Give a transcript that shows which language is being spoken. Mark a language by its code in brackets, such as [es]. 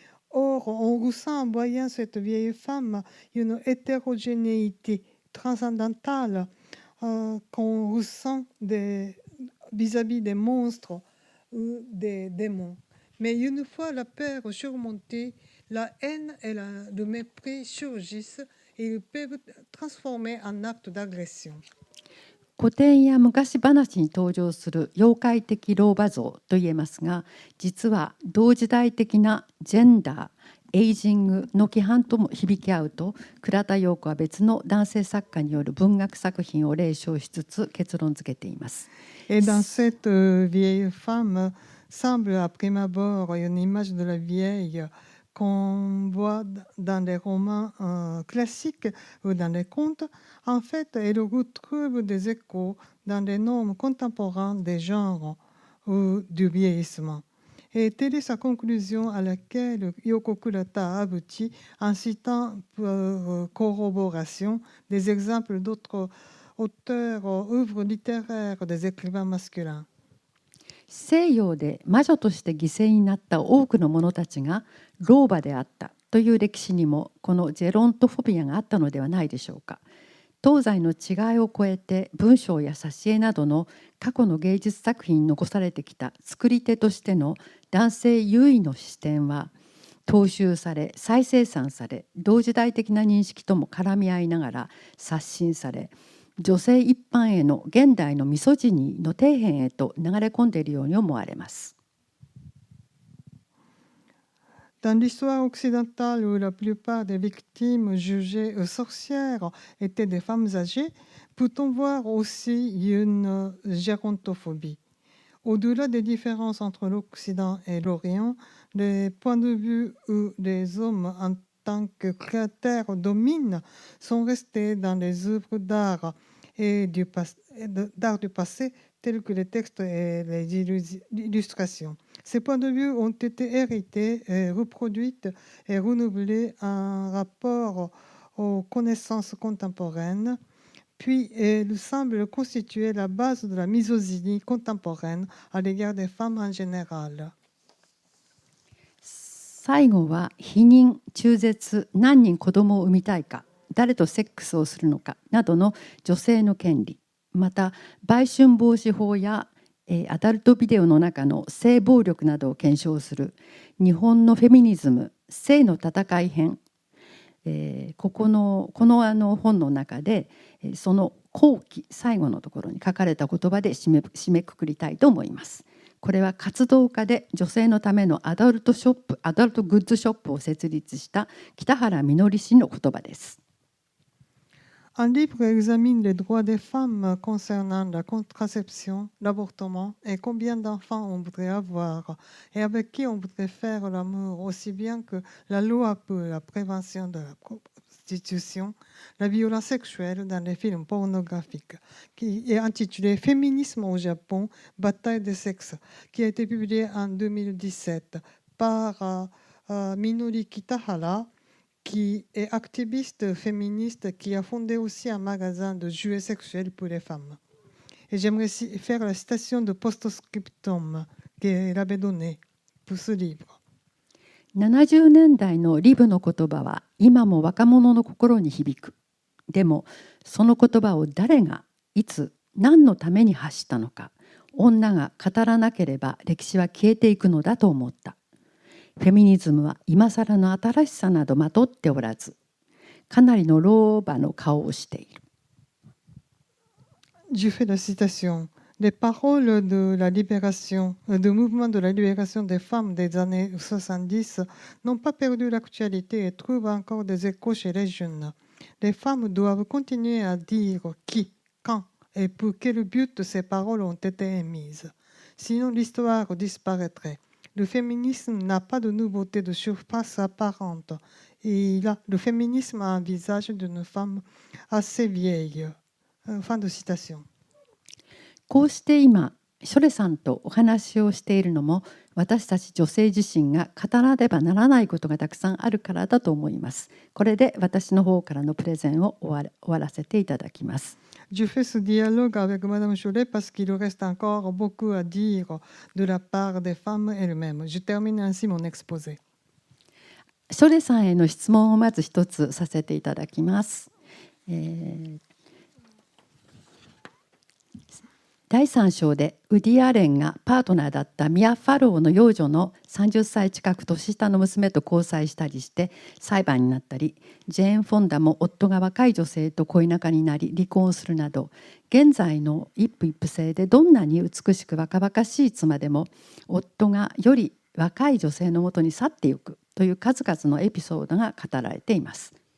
[fr] Or, on ressent en voyant cette vieille femme une hétérogénéité transcendantale qu'on ressent vis-à-vis des monstres ou des démons. Mais une fois la peur surmontée, la haine et le mépris surgissent et ils peuvent transformer en acte d'agression. [ja] 古典や昔話に登場する妖怪的老婆像といえますが、実は同時代的なジェンダー、エイジングの規範とも響き合うと、倉田陽子は別の男性作家による文学作品を例唱しつつ結論付けています。 [fr] Et dans cette vieille femme semble à prime abord une image de la vieille qu'on voit dans les romans classiques ou dans les contes. En fait, elle retrouve des échos dans les normes contemporains des genres ou du vieillissement. Et telle est sa conclusion à laquelle Yoko Kurata a abouti en citant pour corroboration des exemples d'autres auteurs, œuvres littéraires des écrivains masculins. [ja] 西洋で魔女として犠牲になった多くの者たちが老婆であったという歴史にもこのジェロントフォビアがあったのではないでしょうか。東西の違いを超えて文章や挿絵などの過去の芸術作品に残されてきた作り手としての男性優位の視点は踏襲され再生産され、同時代的な認識とも絡み合いながら刷新され、女性一般への現代のミソジニーの底辺へと流れ込んでいるように思われます。 [fr] Dans l'histoire occidentale où la plupart des victimes jugées sorcières étaient des femmes âgées, peut-on voir aussi une gérontophobie. Au-delà des différences entre l'Occident et l'Orient, les points de vue où les hommes en tant que créateurs dominent sont restés dans les œuvres d'art et d'art du passé, tels que les textes et les illustrations. Ces points de vue ont été hérités, et reproduits et renouvelés en rapport aux connaissances contemporaines, puis ils semblent constituer la base de la misogynie contemporaine à l'égard des femmes en général. [ja] 最後は避妊、中絶、何人子供を産みたいか、誰とセックスをするのかなどの女性の権利、また売春防止法やアダルトビデオの中の性暴力などを検証する日本のフェミニズム性の戦い編、この本の中でその後期最後のところに書かれた言葉で締めくくりたいと思います。これは活動家で女性のためのアダルトグッズショップを設立した北原みのり氏の言葉です。 [fr] Un livre examine les droits des femmes concernant la contraception, l'avortement et combien d'enfants on voudrait avoir et avec qui on voudrait faire l'amour, aussi bien que la loi pour la prévention de la prostitution, la violence sexuelle dans les films pornographiques, qui est intitulé Féminisme au Japon, bataille des sexes, qui a été publié en 2017 par Minori Kitahara, qui est activiste féministe, qui a fondé aussi un magasin de jouets sexuels pour les femmes. Et j'aimerais faire la citation de post-scriptum qu'elle avait donné pour ce livre. [ja] 70年代のリブの言葉は今も若者の心に響く。でもその言葉を誰がいつ何のために発したのか、女が語らなければ歴史は消えていくのだと思った。フェミニズムは今更の新しさなどまとっておらず、かなりの老婆の顔をしている。 [fr] Je fais la citation. Les paroles de la libération, du mouvement de la libération des femmes des années 70 n'ont pas perdu l'actualité et trouvent encore des échos chez les jeunes. Les femmes doivent continuer à dire qui, quand et pour quel but ces paroles ont été émises. Sinon, l'histoire disparaîtrait. Le féminisme n'a pas de nouveauté de surface apparente. Et le féminisme a un visage d'une femme assez vieille. Fin de citation. [ja] こうして今、ショレさんとお話をしているのも、私たち女性自身が語らねばならないことがたくさんあるからだと思います。これで私の方からのプレゼンを終わらせていただきます。 [fr] Je fais ce dialogue avec Madame Cholet parce qu'il reste encore beaucoup à dire de la part des femmes elles-mêmes. Je termine ainsi mon exposé. [ja] ショレさんへの質問をまず一つさせていただきます。第3章でウディ・アレンがパートナーだったミア・ファローの幼女の30歳近く年下の娘と交際したりして裁判になったり、ジェーン・フォンダも夫が若い女性と恋仲になり離婚するなど、現在の一夫一夫制でどんなに美しく若々しい妻でも夫がより若い女性のもとに去っていくという数々のエピソードが語られています。